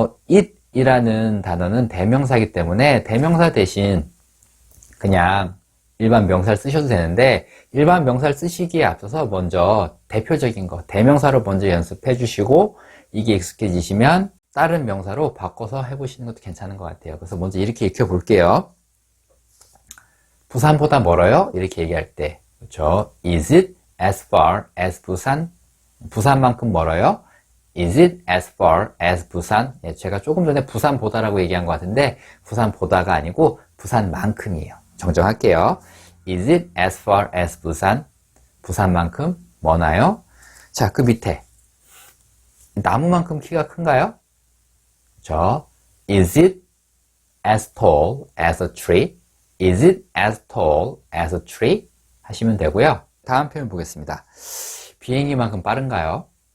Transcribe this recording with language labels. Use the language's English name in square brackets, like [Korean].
[Korean] it 이라는 단어는 대명사이기 때문에 대명사 대신 그냥 일반 명사를 쓰셔도 되는데 일반 명사를 쓰시기에 앞서서 먼저 대표적인 거 대명사로 먼저 연습해 주시고 이게 익숙해지시면 다른 명사로 바꿔서 해보시는 것도 괜찮은 것 같아요. 그래서 먼저 이렇게 익혀 볼게요. 부산보다 멀어요? 이렇게 얘기할 때 그렇죠? [English] Is it as far as 부산? [Korean] 부산만큼 멀어요? [English] Is it as far as 부산? [Korean] 예, 제가 조금 전에 부산보다라고 얘기한 것 같은데 부산보다가 아니고 부산만큼이에요. 정정할게요. [English] Is it as far as 부산? [Korean] 부산만큼 머나요? 자, 그 밑에 나무만큼 키가 큰가요? 그렇죠? [English] Is it as tall as a tree? Is it as tall as a tree? [Korean] 하시면 되고요. 다음 표현 보겠습니다. 비행기만큼 빠른가요?